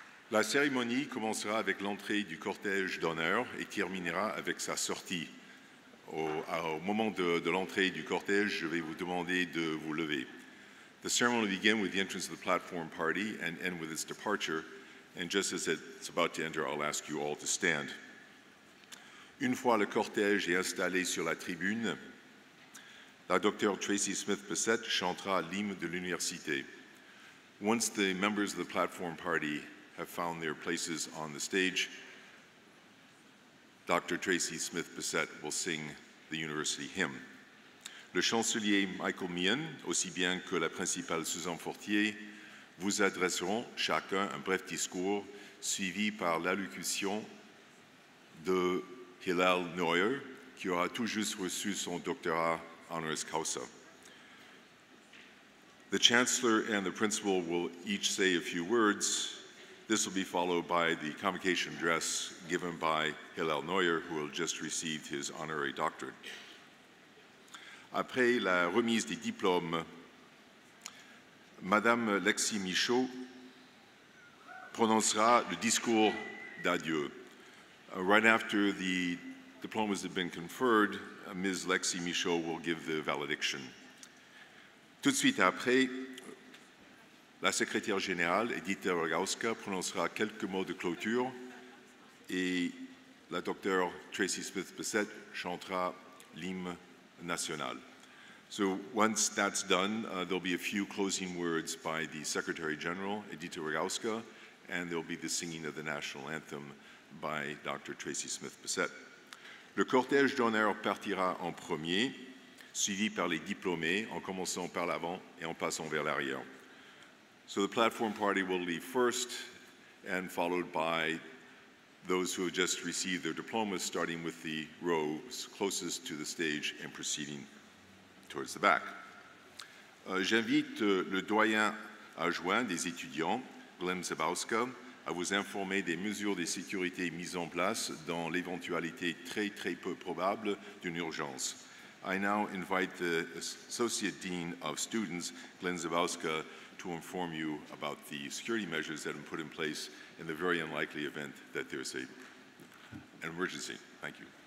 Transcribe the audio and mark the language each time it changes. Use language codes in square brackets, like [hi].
[fr] La cérémonie commencera avec l'entrée du cortège d'honneur et terminera avec sa sortie. Au moment de l'entrée du cortège, je vais vous demander de vous lever. [en] The ceremony will begin with the entrance of the platform party and end with its departure. And just as it's about to enter, I'll ask you all to stand. [fr] Une fois le cortège est installé sur la tribune, la Dr. Tracy Smith-Bissett chantera l'hymne de l'université. [en] Once the members of the platform party have found their places on the stage, Dr. Tracy Smith-Bissett will sing the university hymn. [fr] Le chancelier Michael Meehan, aussi bien que la principale Suzanne Fortier, vous adresseront chacun un bref discours suivi par l'allocution de Hillel Neuer, qui aura tout juste reçu son doctorat honoris causa. [en] The Chancellor and the Principal will each say a few words. This will be followed by the convocation address given by Hillel Neuer, who will just received his honorary doctorate. [fr] Après la remise des diplômes, Madame Lexie Michaud prononcera le discours d'adieu. [en] Right after the diplomas have been conferred, Ms. Lexie Michaud will give the valediction. [fr] Tout de suite après, la secrétaire générale, Edith Rogowska, prononcera quelques mots de clôture et la docteure Tracy Smith-Bissett chantera l'hymne national. [en] So once that's done, there'll be a few closing words by the Secretary General, Edith Rogowska, and there'll be the singing of the national anthem by Dr. Tracy Smith-Bissett. [fr] Le cortège d'honneur partira en premier, suivi par les diplômés, en commençant par l'avant et en passant vers l'arrière. [en] So the platform party will leave first and followed by those who have just received their diplomas, starting with the rows closest to the stage and proceeding towards the back. [fr] J'invite le doyen adjoint des étudiants, Glenn Zabowska, à vous informer des mesures de sécurité mises en place dans l'éventualité très peu probable d'une urgence. [en] I now invite the Associate Dean of Students, Glenn Zabowska, to inform you about the security measures that have been put in place in the very unlikely event that there's an emergency. Thank you.